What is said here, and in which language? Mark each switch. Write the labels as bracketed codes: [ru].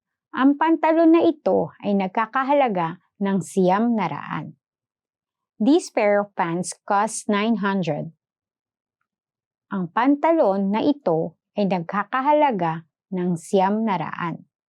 [tl] Ang pantalon na ito ay nagkakahalaga ng 900. [en] This pair of pants costs 900. [tl] Ang pantalon na ito ay nagkakahalaga ng 900.